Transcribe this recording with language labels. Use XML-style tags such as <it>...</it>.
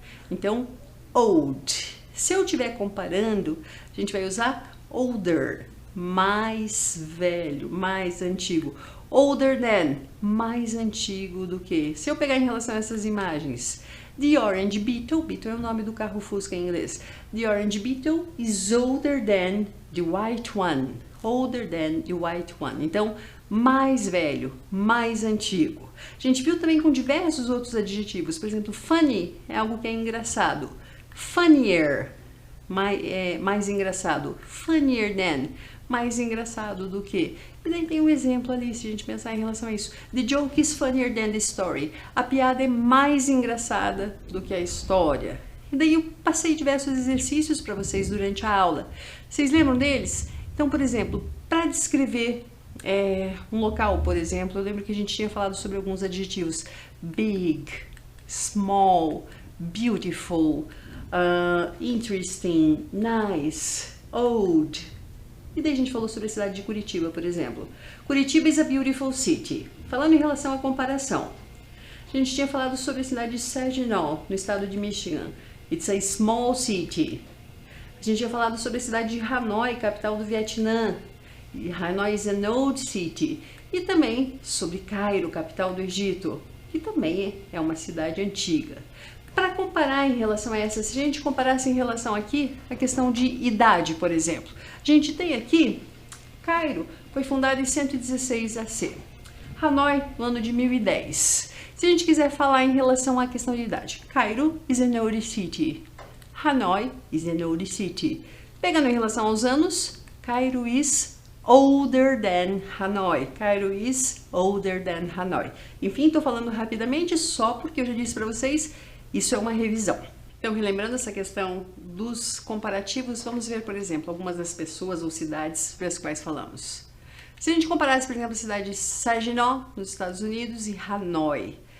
<pt>Então, old. Se eu estiver comparando, a gente vai usar older, mais velho, mais antigo. Older than, mais antigo do que. Se eu pegar em relação a essas imagens, the Orange Beetle, Beetle é o nome do carro Fusca em inglês.</pt> <en>The Orange Beetle is older than the white one. Older than the white one.</en> <pt>Então, mais velho, mais antigo. A gente viu também com diversos outros adjetivos. Por exemplo, funny é algo que é engraçado. Funnier, mais engraçado. Funnier than, mais engraçado do que. E daí tem um exemplo ali, se a gente pensar em relação a isso.</pt> <en>The joke is funnier than the story.</en> <pt>A piada é mais engraçada do que a história. E daí eu passei diversos exercícios para vocês durante a aula. Vocês lembram deles? Então, por exemplo, para descrever um local, por exemplo, eu lembro que a gente tinha falado sobre alguns adjetivos.</pt> <en>Big, small, beautiful, interesting, nice, old.</en> <pt>E daí a gente falou sobre a cidade de Curitiba, por exemplo.</pt> <en>Curitiba is a beautiful city.</en> <pt>Falando em relação à comparação, a gente tinha falado sobre a cidade de Saginaw, no estado de Michigan.</pt> <en>It's a small city.</en> <pt>A gente tinha falado sobre a cidade de Hanoi, capital do Vietnã. E</pt> <en>Hanoi is an old city.</en> <pt>E também sobre Cairo, capital do Egito, que também é uma cidade antiga. Para comparar em relação a essa, se a gente comparasse em relação aqui, a questão de idade, por exemplo. A gente tem aqui, Cairo foi fundado em 116 AC. Hanoi no ano de 1010. Se a gente quiser falar em relação à questão de idade,</pt> <en>Cairo is an old city. Hanoi is an old city.</en> <pt>Pegando em relação aos anos,</pt> <en>Cairo is older than Hanoi. Cairo is older than Hanoi.</en> <pt>Enfim, estou falando rapidamente só porque eu já disse para vocês, isso é uma revisão. Então, relembrando essa questão dos comparativos, vamos ver, por exemplo, algumas das pessoas ou cidades para as quais falamos. Se a gente comparasse, por exemplo, a cidade de Saginaw, nos Estados Unidos, e Hanoi.</pt>